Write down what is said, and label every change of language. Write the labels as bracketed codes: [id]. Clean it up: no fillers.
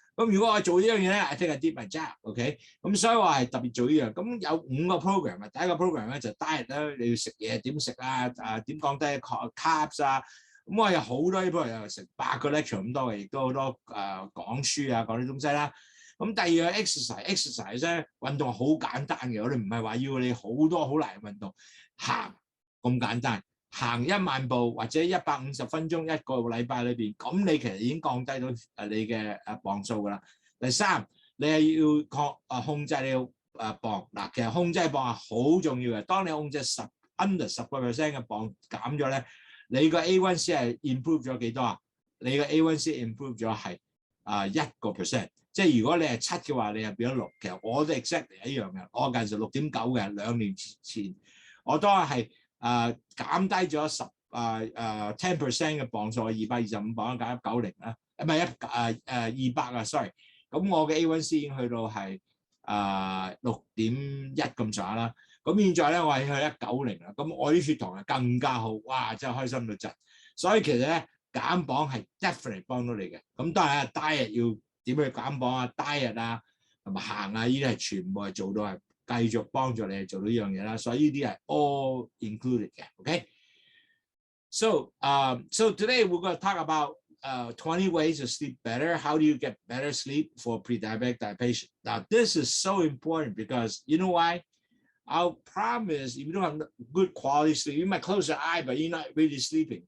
[yue] 咁如果我做呢樣嘢咧 ， [en] I think I did my job， [yue] OK？咁所以我係特別做呢樣。咁有5個 program 啊，第一個 program 咧就 diet 啦，你要食嘢點食啊？點降低 carbs 啊？咁我有好多呢 program 又成8個 lecture 咁多嘅，亦都好多講書啊，講啲東西啦。咁第二個 exercise 咧，運動好簡單嘅，我哋唔係話要你好多好難嘅運動，行咁簡單。行1萬步或者150分鐘一個禮拜裏邊，咁你其實已經降低到你嘅磅數㗎啦。第三，你係要控制你嘅磅。嗱，其實控制磅係好重要嘅。當你控制under 10% 嘅磅減咗咧，你個 A1C 係 improve 咗幾多啊？你個 A1C improve 咗係1%。即係如果你係7嘅話，你係變咗6。其實我哋 exactly 一樣嘅，我嗰陣時6.9嘅，2年前我當係。減低咗10% 嘅磅數，225磅減90啦，唔係200啊 ，sorry。咁我嘅 A1C 已經去到係6.1咁上下啦。咁現在咧我係去190啦。咁我啲血糖係更加好，哇！真係開心到窒。所以其實咧減磅係 definitely 幫到你嘅。咁當然diet 要點去減磅啊 ，diet 啊同埋行啊，呢啲係全部係做到係。繼續幫助你做到呢樣嘢啦，所以呢啲係 [en] all included [yue] 嘅 ，OK？ [en] So today we're going to talk about 20 ways to sleep better. How do you get better sleep for pre-diabetic patient? Now this is so important because you know why? Our problem is if you don't have good quality sleep, you might close your eye, but you're not really sleeping.